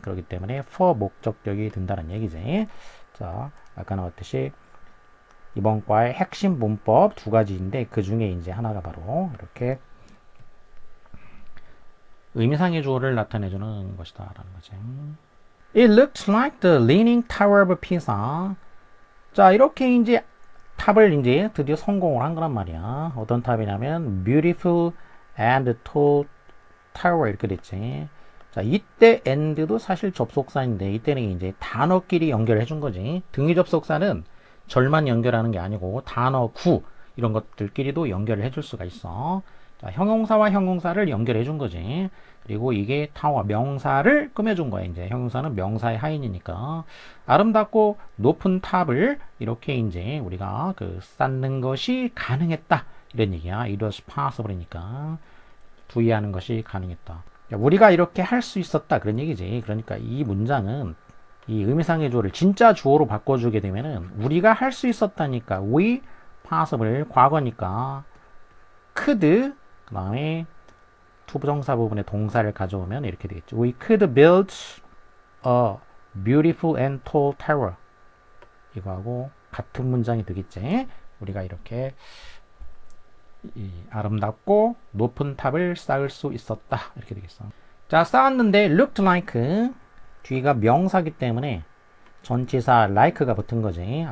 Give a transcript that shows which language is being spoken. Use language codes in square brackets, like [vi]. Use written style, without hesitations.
[ko] 그렇기 때문에 for 목적격이 된다는 얘기지. 자, 아까 나왔듯이 이번 과의 핵심 문법 두 가지인데 그 중에 이제 하나가 바로 이렇게 의미상의 주어를 나타내주는 것이다 라는 거지. [en] It looks like the leaning tower of Pisa. [ko] 자, 이렇게 이제 탑을 이제 드디어 성공을 한 거란 말이야. 어떤 탑이냐면 [en] beautiful and tall tower [ko] 이렇게 됐지. 자, 이때 and도 사실 접속사인데 이때는 이제 단어끼리 연결해 준 거지. 등위 접속사는 절만 연결하는 게 아니고 단어, 구 이런 것들끼리도 연결을 해줄 수가 있어. 자, 형용사와 형용사를 연결해 준 거지. 그리고 이게 타워 명사를 꾸며준 거야. 이제 형용사는 명사의 하인이니까 아름답고 높은 탑을 이렇게 이제 우리가 그 쌓는 것이 가능했다 이런 얘기야. [en] It was possible [ko] 이니까 부의하는 것이 가능했다. 우리가 이렇게 할 수 있었다 그런 얘기지. 그러니까 이 문장은 이 의미상의 주어를 진짜 주어로 바꿔주게 되면은 우리가 할 수 있었다니까 we possible 과거니까 could 그 다음에 투부정사 부분에 동사를 가져오면 이렇게 되겠죠. [en] We could build a beautiful and tall tower. [ko] 이거하고 같은 문장이 되겠지. 우리가 이렇게 이 아름답고 높은 탑을 쌓을 수 있었다. 이렇게 되겠어. 자, 쌓았는데 looked like 뒤가 명사기 때문에 전치사 like가 붙은 거지.